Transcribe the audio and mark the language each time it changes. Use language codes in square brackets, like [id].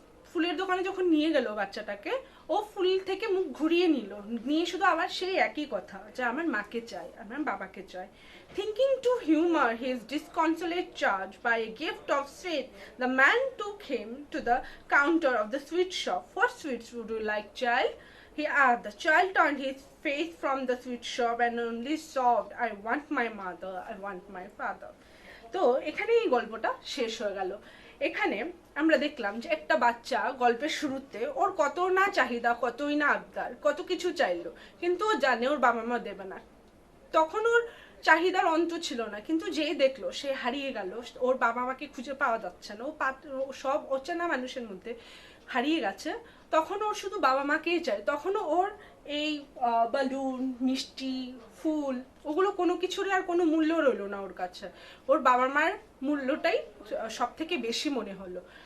[bn] ফুলের দোকানে যখন নিয়ে গেল বাচ্চাটাকে, ও ফুল থেকে মুখ ঘুরিয়ে নিয়ে শুধু আবার সেই একই কথা যে আমার মাকে চাই, আমার বাবাকে চাই। [en] Thinking to humor his disconsolate charge by a gift of sweet, the man took him to the counter of the sweet shop. What sweets would you like, child? He asked. The child turned his face from the sweet shop and only sobbed, I want my mother, I want my father. [bn] তো এখানে এই গল্পটা শেষ হয়ে গেল। এখানে আমরা দেখলাম যে একটা বাচ্চা গল্পের শুরুতে ওর কত না চাহিদা, কতই না আবদার, কত কিছু চাইলো, কিন্তু ও জানে ওর বাবা মা দেবে না, তখন ওর চাহিদার অন্ত ছিল না, কিন্তু যে দেখলো সে হারিয়ে গেল, ওর বাবা মাকে খুঁজে পাওয়া যাচ্ছে না, ও সব অচেনা মানুষের মধ্যে হারিয়ে গেছে, তখন ওর শুধু বাবা মাকেই চায়, তখনও ওর এই বালুন, মিষ্টি, ফুল, ওগুলো কোনো কিছুরই আর কোনো মূল্য রইলো না ওর কাছে, ওর বাবা মার মূল্যটাই সব থেকে বেশি মনে হলো।